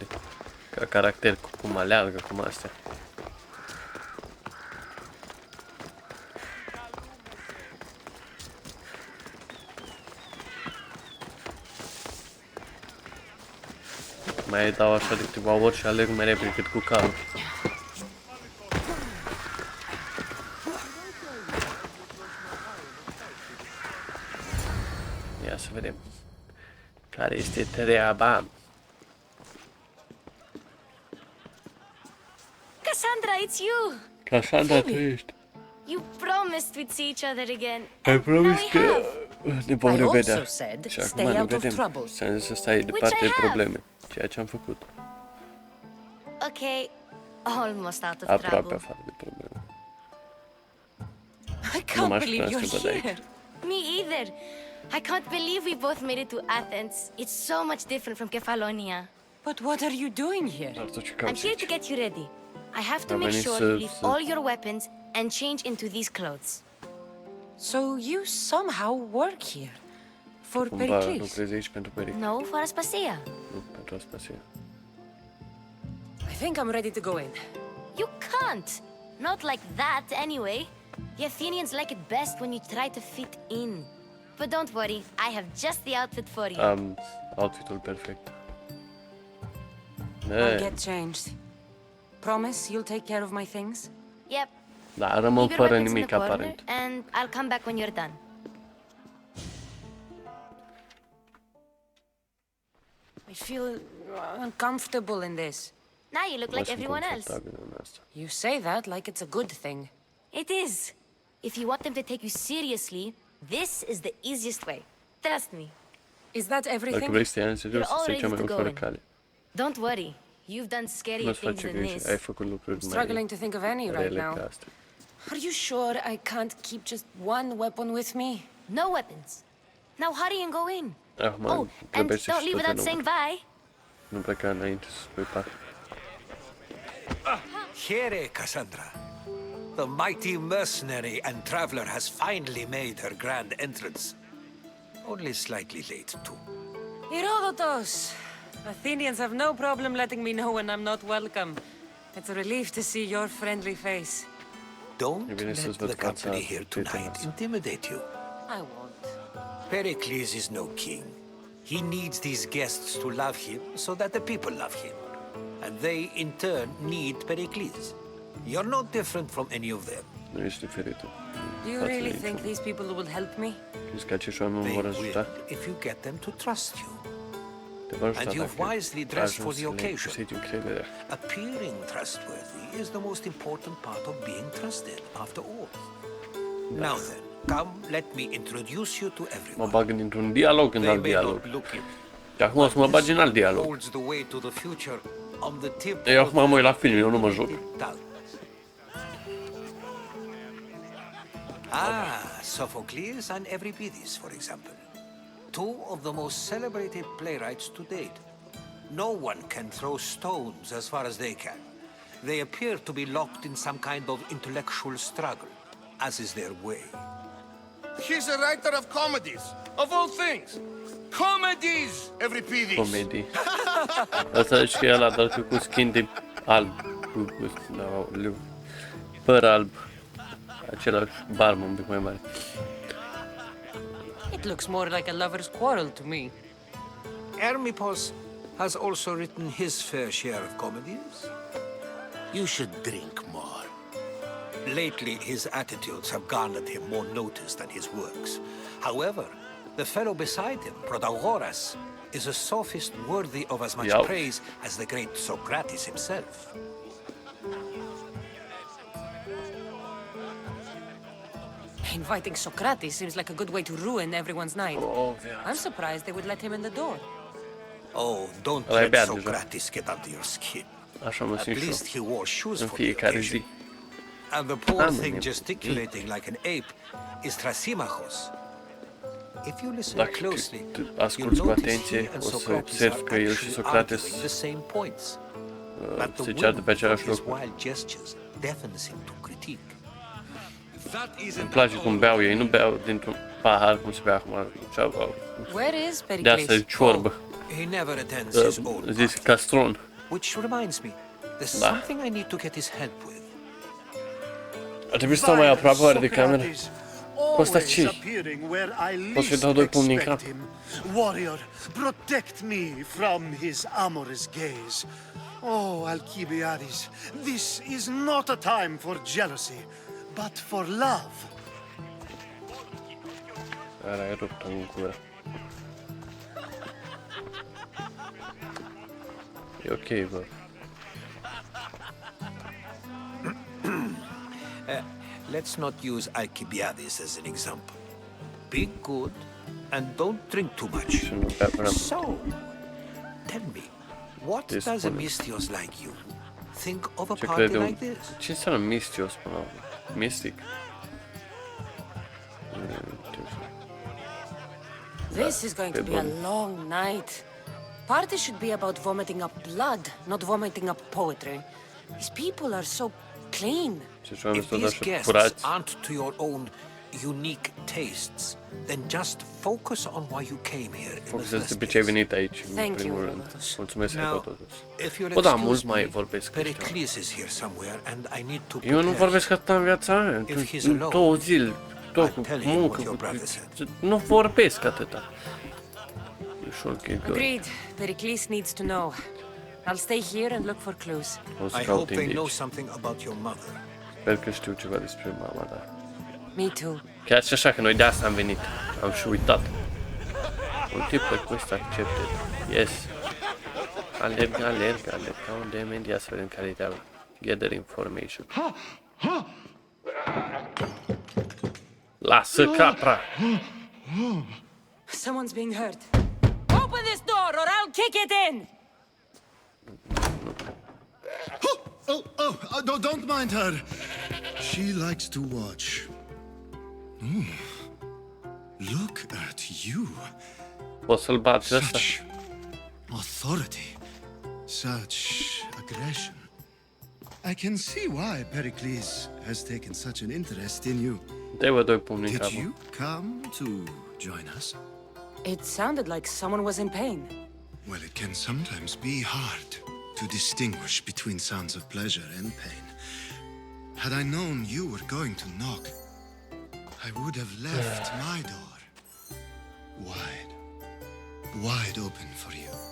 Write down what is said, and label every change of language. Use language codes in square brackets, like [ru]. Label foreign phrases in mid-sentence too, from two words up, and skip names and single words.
[ro] Ca caracter, cum aleargă, cum astea. Mai dau așa de câteva ori și alerg mai repede cât cu calul. Ia să vedem care este treaba. [en] Cassandra, it's you! [ro] Cassandra, tu ești. [en] You promised we'd see each other again. [ro] Ai promis [en] we [ro] că [en] have. [ro] ne vom [en] I [ro] revedea. [en] also said, [ro] Și acum [en] stay [ro] ne [en] out of [ro] vedem. [en] trouble. [ro] Ți-am zis să stai departe de [en] I have. [ro] probleme. Ceea ce am făcut. [en] Okay, almost out of [ro] Aproape [en] trouble. [ro] afară de probleme. [en] I [ro] Nu [en] can't [ro] m-aș [en] believe [ro] putea [en] you're [ro] să văd aici. [en] here. Me either. I can't believe we both made it to Athens. It's so much different from Kefalonia. But what are you doing here? [ro] Dar tu ce [en] I'm [ro] cauți [en] here to [ro] aici? [en] get you ready. I have to [ro] Am [en] make [ro] venit [en] sure [ro] să- [en] you leave [ro] să- [en] all your weapons and change into these clothes. So you somehow work here for [ro] Cumva Pericles. lucrezi aici pentru Pericle, [en] No, for Aspasia. [ro] nu pentru Aspasia. [en] I think I'm ready to go in. You can't. Not like that, anyway. The Athenians like it best when you try to fit in. But don't worry, I have just the outfit for you. [ro] Am outfitul perfect. [en] I'll get changed. Promise you'll take care of my things? Yep. [ro] Da, rămân [en] Leave your [ro] fără [en] weapons in [ro] nimic [en] the corner, [ro] aparent. [en] and I'll come back when you're done. I feel uncomfortable in this. Now you look [ro] Nu [en] like [ro] sunt [en] everyone else. [ro] confortabil în asta. [en] You say that like it's a good thing. It is. If you want them to take you seriously, this is the easiest way. Trust me. Is that [ro] Dacă [en] everything? [ro] vrei să te ia în serios, [en] You're all [ro] asta e cea mai [en] ready to go [ro] ușoară [en] in. [ro] cale. [en] Don't worry. You've done scarier [ro] Nu-ți [en] things [ro] face [en] than [ro] griji, [en] this. [ro] ai făcut lucruri mai [en] Struggling to think of any right [ro] rele [en] now. [ro] ca astea. [en] Are you sure I can't keep just one weapon with me? No weapons. Now hurry and go in. [ro] Acum [en] Oh, and [ro] trebuie să [en] don't [ro] știi [en] leave [ro] tot [en] without saying [ro] numărul. [en] bye. [ro] Nu pleca înainte să spui pa. [en] Here, Cassandra. The mighty mercenary and traveler has finally made her grand entrance. Only slightly late, too. Herodotus! Athenians have no problem letting me know when I'm not welcome. It's a relief to see your friendly face. Don't [ro] E bine să-ți [en] let [ro] văd [en] the [ro] fața [en] company here tonight [ro] prietenoasă. [en] intimidate you. I won't. Pericles is no king. He needs these guests to love him so that the people love him. And they, in turn, need Pericles. You're no different from any of them. [ro] Nu ești diferită. [en] Do you really think these people will help me? [ro] Crezi că acești oameni mă [en] They [ro] vor [en] will [ro] ajuta? [en] if you get them to trust you. [ro] Te vor ajuta [en] And you've [ro] dacă [en] wisely dressed for [ro] ajungi [en] the [ro] să le [en] occasion. [ro] câștigi încrederea. [en] Appearing trustworthy is the most important part of being trusted, after all. Now then, come, let me introduce you to [ro] Mă [en] everyone. [ro] bag dintr-un dialog în [en] They [ro] alt [en] may [ro] dialog. [en] not look it. [ro] Și acum o să mă bagi în alt dialog. [en] Holds the way to the future on the tip [ro] Eu [en] of [ro] acum mă uit la film, eu nu mă joc. [en] tongue. Ah, Sophocles and Euripides, for example. Two of the most celebrated playwrights to date. No one can throw stones as far as they can. They appear to be locked in some kind of intellectual struggle, as is their way. He's a writer of comedies, of all things. Comedies, Euripides. [ro] Comedii. Asta zici că e ăla, dar că cu skin de alb. Cu păr alb. același barmă un pic mai mare. [en] It looks more like a lover's quarrel to me. Hermipos has also written his fair share of comedies. You should drink more. Lately, his attitudes have garnered him more notice than his works. However, the fellow beside him, Protagoras, is a sophist worthy of as much Yep. praise as the great Socrates himself. Inviting Socrates seems like a good way to ruin everyone's night. Oh, I'm surprised they would let him in the door. Oh, don't [ro] Ăla e [en] let [ro] beat deja. [en] Socrates get under your skin. [ro] Așa mă [en] At [ro] simt și [en] least he wore shoes [ro] eu în [en] for the [ro] fiecare [en] occasion. [ro] zi. [en] And the poor [ro] Am [en] thing [ro] nevoie. [en] gesticulating like an ape is Thrasymachos. If you listen [ro] Dacă [en] closely, [ro] te [en] you'll [ro] asculți cu [en] notice [ro] atenție, [en] he and [ro] o să Socrates observi [en] are [ro] că el și [en] actually Socrates arguing the same points. But the [ro] se ceartă pe [en] whim [ro] același [en] of his [ro] lucru. [en] wild gestures deafens him to critique. [ro] Îmi place cum beau ei, nu beau dintr-un pahar cum se bea acum. [en] Where is [ro] De asta e Pericles? ciorbă. [en] He never attends his own [ro] Zis [en] party. [ro] castron. [en] Which reminds me, there's [ro] Da. [en] something I need to get his help with. [ro] Ar trebui să stau mai aproape oare de cameră? Ăsta ce? Poți să-i dau doi pumni în cap? [en] Warrior, protect me from his amorous gaze. Oh, Alcibiades, this is not a time for jealousy, but for love. [ro] Care ai rupt în gură. E ok, bă. [en] Let's not use Alcibiades as an example. Be good and don't drink too much. [ro] Și nu bea prea mult. [en] So, tell me, what This does a one. Mystios like you think of a [ro] Ce [en] party [ro] crede [en] like [ro] un... [en] this? [ro] Ce înseamnă mistios până la urmă? [en] Mystic? This is going to be a long night. Party should be about vomiting up blood, not vomiting up poetry. These people are so clean. [ro] Ce oameni [en] If [ro] sunt [en] these [ro] așa [en] guests [ro] curați. [en] aren't to your own unique tastes, then just focus on why you came here in the [ro] Focusează [en] first [ro] de ce ai [en] place. [ro] venit aici, în [en] Thank [ro] primul [en] you, [ro] rând. Herodotus. Mulțumesc, [en] Now, [ro] Herodotus. [en] if you'll [ro] Bă, da, [en] excuse [ro] mulți mai [en] me, [ro] vorbesc ăștia. [en] Pericles is here somewhere and I need to [ro] Eu nu [en] prepare [ro] vorbesc atâta în viața mea. [en] If he's [ro] În [en] alone, [ro] 2 zile, tot cu [en] I'll tell him [ro] muncă. [en] what your brother said. [ro] Nu vorbesc atâta. Ușor că e gări. [en] Agreed. Pericles needs to know. I'll stay here and look for clues. [ro] O să [en] I [ro] caut [en] hope they know [ro] indici. [en] something about your mother. [ro] Sper că știu ceva despre mama, da. Me too. Chiar și așa că noi de asta am venit. Am și uitat. [en] Multiple quest accepted. Yes. [ro] Alerg ca un dement. Ia să vedem care e [en] gather information. [ro] Lasă capra! [en] Someone's being hurt. Open this door or I'll kick it in! Don't mind her. She likes to watch. Look at you. [ro] Poți să-l bați ăsta? [en] Such authority. Such aggression. I can see why Pericles has taken such an interest in you. [ro] Dă-i doi pumni în [en] Did [ro] cap. [en] you come to join us? It sounded like someone was in pain. Well, it can sometimes be hard to distinguish between sounds of pleasure and pain. Had I known you were going to knock, I would have left my door wide open for you.